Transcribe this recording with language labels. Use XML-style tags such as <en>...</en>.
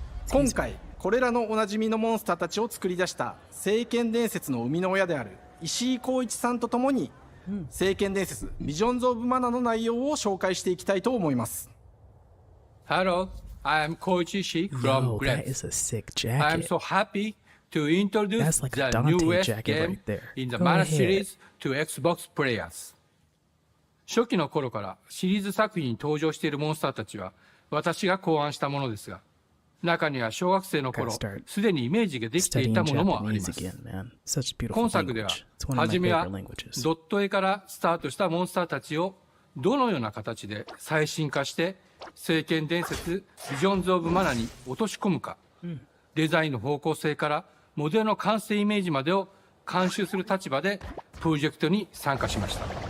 <ja>今回これらのおなじみのモンスターたちを作り出した聖剣伝説の生みの親である石井浩一さんとともに、聖剣伝説ビジョンズ・オブ・マナの内容を紹介していきたいと思います。</ja> <en>Hello, I am Koichi Ishii from Grab. I am so happy to introduce the newest game in the Mana series to Xbox players.</en> <ja>初期の頃からシリーズ作品に登場しているモンスターたちは私が考案したものですが、中には小学生の頃すでにイメージができていたものもあります。今作では初めはドット絵からスタートしたモンスターたちをどのような形で最新化して聖剣伝説ビジョンズ・オブ・マナに落とし込むか、デザインの方向性からモデルの完成イメージまでを監修する立場でプロジェクトに参加しました。</ja>